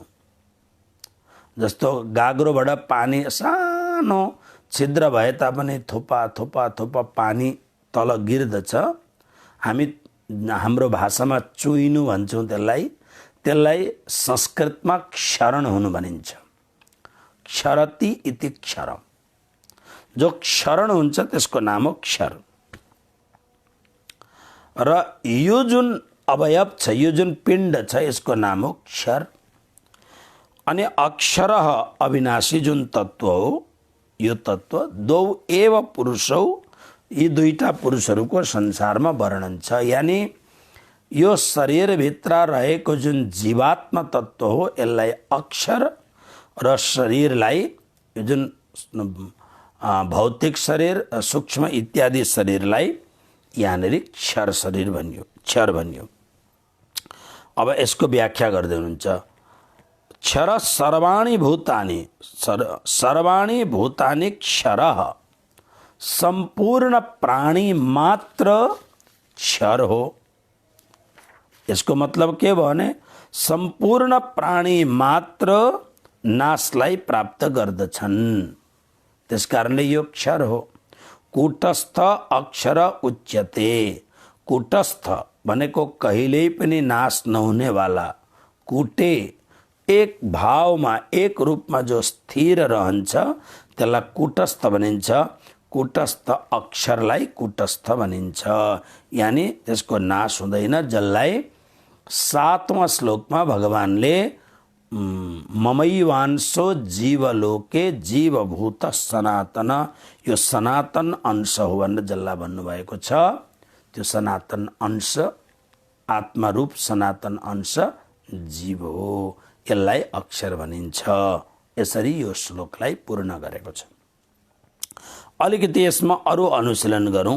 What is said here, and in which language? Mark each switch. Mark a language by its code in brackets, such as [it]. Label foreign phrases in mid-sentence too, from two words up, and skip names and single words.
[ne] जस्तो गाग्रोबाट पानी सानो छिद्र भए तापनि थोपा थोपा थोपा पानी तल गिर्दछ। हामी हाम्रो भाषामा चुइनु भन्छौँ त्यसलाई संस्कृतमा क्षरण हुनु भनिन्छ। [sa] क्षरति इति क्षर, [ne] जो क्षरण हुन्छ त्यसको नाम हो क्षर। र यो जुन अवयव छ, यो जुन पिण्ड छ, यसको नाम हो क्षर। अनि [sa] अक्षरः अविनाशी [ne] जुन तत्व हो, यो तत्व [sa] दौ एव पुरुषौ, [ne] यी दुईटा पुरुषहरूको संसारमा वर्णन छ। यानी यो शरीरभित्र रहेको जुन जीवात्मा तत्व हो, यसलाई अक्षर र शरीरलाई यो जुन भौतिक शरीर, सूक्ष्म इत्यादि शरीरलाई यहाँनिर क्षर शरीर भनियो, क्षर भनियो। अब यसको व्याख्या गर्दै हुनुहुन्छ, [sa] क्षर सर्वाणि भूतानि, सर्वाणि भूतानि क्षरः, [ne] संपूर्ण प्राणी मात्र क्षर हो। यसको मतलब के भने संपूर्ण प्राणी मात्र नाशलाई प्राप्त गर्दछन्, त्यसकारणले यो क्षर हो। [sa] कूटस्थ अक्षर उच्यते, [ne] कूटस्थ भनेको कहिल्यै पनि नाश नहुनेवाला, कूटे एक भावमा एक रूपमा जो स्थिर रहन्छ त्यसलाई कूटस्थ भनिन्छ। कूटस्थ अक्षरलाई कूटस्थ भनिन्छ, यानी त्यसको नाश हुँदैन, जसलाई 7वां श्लोकमा भगवानले [sa] ममैवांशो जीवलोके जीवभूत सनातन, [ne] यो सनातन अंश हो भनेर जसलाई भन्नुभएको छ, त्यो सनातन अंश आत्मारूप सनातन अंश जीव हो, यसलाई अक्षर भनिन्छ। यसरी यो श्लोकलाई पूर्ण गरेको छ। अलिकति यसमा अरू अनुशीलन गरौँ।